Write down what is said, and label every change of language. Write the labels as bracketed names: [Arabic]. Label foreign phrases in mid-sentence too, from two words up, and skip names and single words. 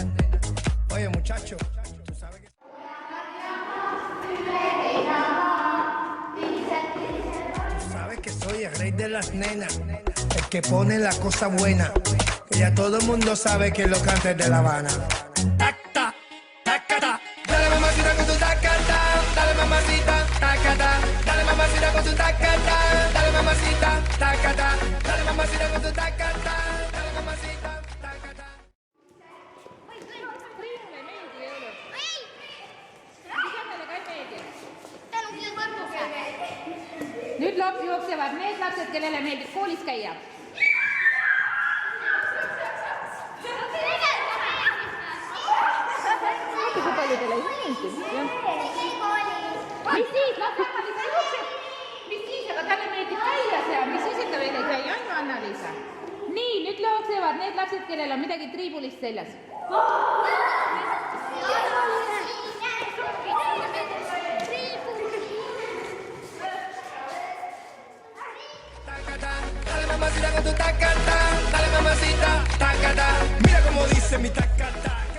[Spanish] Oye muchacho, tú sabes que... Tú sabes que soy el rey de las nenas, el que pone la cosa buena, que ya todo el mundo sabe que lo canta es de La Habana. Tacta, tacata, dale mamacita con tu tacata, dale mamacita, tacata, dale mamacita con tu tacata, dale mamacita, tacata, dale mamacita con tu tacata, dale mamacita, tacata. [Estonian] Triinule ei meeldi jõulud. Isandale ka ei meeldi. Nüüd jooksevad need lapsed, kellele meeldib koolis käia. Kui paljudele ei meeldi. Mis siis, las Anna-Liisa jookseb. Mis siis, aga talle meeldib käia seal. Mis siis, et ta veel ei käi, on ju Anna-Liisa? Nii, nüüd jooksevad need lapsed, kellel on midagi triibulist seljas. [Spanish] Tacata, dale mamacita con tu tacata, dale mamacita, tacata, mira cómo dice mi tacata.